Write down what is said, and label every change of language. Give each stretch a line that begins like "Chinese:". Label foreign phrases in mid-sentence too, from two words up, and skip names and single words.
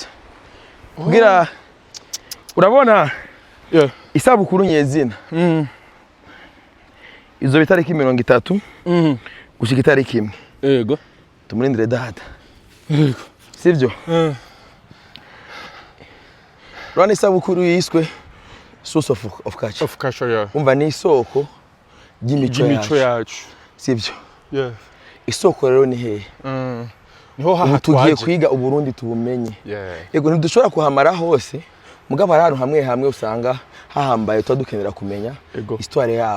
Rundi: Kugira urabona isabukuru nyezina. Izo bitariki 30 gushika itariki 1. Ego. Tumurindire data. Ego. Sivyo? Rwanda isabukuru yiswe
English: source of culture. Of culture, yeah.
Rundi: Umva ni isoko ry'imico yacu. Sivyo? Yeah. Isoko rero ni hehe? Niho Ubu tugiye kwiga Uburundi tubumenye. Yeah. Yego ntidushobora kuhamara hose. Mugabo hari ahantu hamwe usanga hahambaye twadukenera kumenya histoire yaho.